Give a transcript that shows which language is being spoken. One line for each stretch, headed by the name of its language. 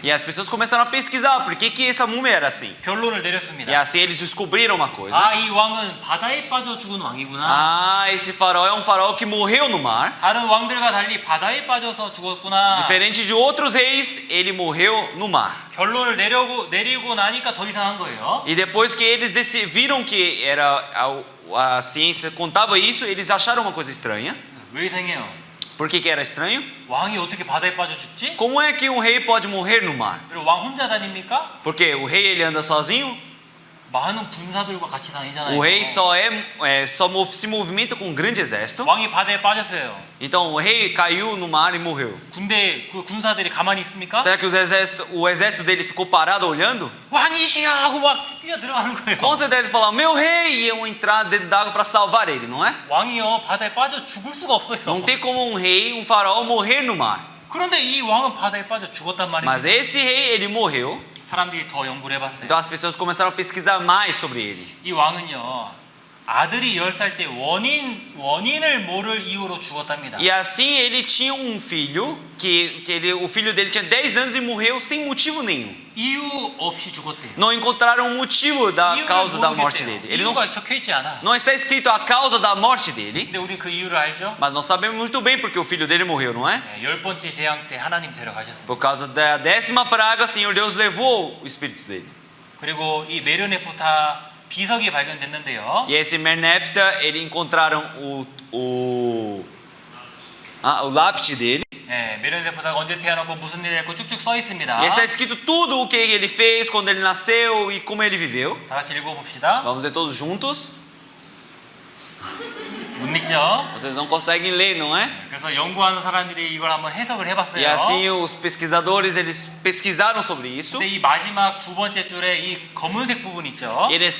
Portuguese: E as pessoas começaram a pesquisar por que essa múmia era assim.
Korean: 결론을
Portuguese: E
Korean: 내렸습니다.
Portuguese: assim eles descobriram uma coisa.
Korean: 이 왕은 바다에 빠져 죽은 왕이구나.
Portuguese: Esse faraó é um faraó que morreu no mar.
Korean: 다른 왕들과 달리 바다에 빠져서 죽었구나.
Portuguese: Diferente de outros reis, ele morreu no mar.
Korean: 결론을 내리고 나니까 더 이상한 거예요.
Portuguese: E depois que eles viram que a ciência contava isso, eles acharam uma coisa estranha.
Korean: 왜 이상해요?
Portuguese: Por que era estranho?
Korean: 왕이 어떻게 바다에 빠져 죽지?
Portuguese: Como é que um rei pode morrer no mar?
Korean: 그리고 왕 혼자 다닙니까?
Portuguese: Porque o rei ele anda sozinho.
Korean: 많은 군사들과 같이 다니잖아요.
Portuguese: O rei só se movimenta com um grande exército.
Korean: 왕이 바다에 빠졌어요.
Portuguese: Então o rei caiu no mar e morreu.
Korean: 군대 그 군사들이 가만히 있습니까?
Portuguese: Será que o exército dele ficou parado olhando?
Korean: 왕이시여 하고 막 뛰어 들어가는 거예요.
Portuguese: Com certeza eles falaram, meu rei, e iam entrar dentro d'água para salvar ele, não é?
Korean: 왕이요 바다에 빠져 죽을 수가 없어요.
Portuguese: Não tem como um rei, um faraó morrer no mar.
Korean: 그런데 이 왕은 바다에 빠져 죽었단
Portuguese: Mas
Korean: 말입니다.
Portuguese: esse rei, ele morreu.
Korean: 사람들이 더 연구를 해봤어요.
Portuguese: Então as pessoas começaram a pesquisar mais sobre ele.
Korean: 이 왕은요 아들이 10살 때 원인을 모를 이유로 죽었답니다.
Portuguese: E assim ele tinha um filho o filho dele tinha 10 anos e morreu sem motivo nenhum.
Korean: 이유 없이 죽었대요.
Portuguese: Não encontraram um motivo da
Korean: 이유를
Portuguese: causa da morte
Korean: 모르겠대요.
Portuguese: dele. Ele
Korean: 이유가 적혀 있지 않아.
Portuguese: não está escrito a causa da morte dele,
Korean: 근데 우리 그 이유를 알죠?
Portuguese: mas nós sabemos muito bem porque o filho dele morreu, não é?
Korean: 10번째 재앙 때 하나님 데려가셨습니다.
Portuguese: Por causa da 10ª praga, o Senhor Deus levou o espírito dele.
Korean: 그리고 이 메르네프타 비석이 발견됐는데요.
Portuguese: E esse Merneptah, ele encontraram o lápide dele.
Korean: 메르네프타가 언제 태어났고 무슨 일을 했고 쭉쭉 써 있습니다.
Portuguese: E está escrito tudo o que ele fez, quando ele nasceu e como ele viveu.
Korean: 다 같이 읽어봅시다.
Portuguese: Vamos ler todos juntos.
Korean: 못 읽죠?
Portuguese: Vocês não conseguem ler, não é?
Korean: 그래서 연구하는 사람들이 이걸 한번 해석을 해봤어요.
Portuguese: E assim os pesquisadores eles pesquisaram sobre isso.
Korean: 근데 이 마지막 두 번째 줄에 이 검은색 부분 있죠?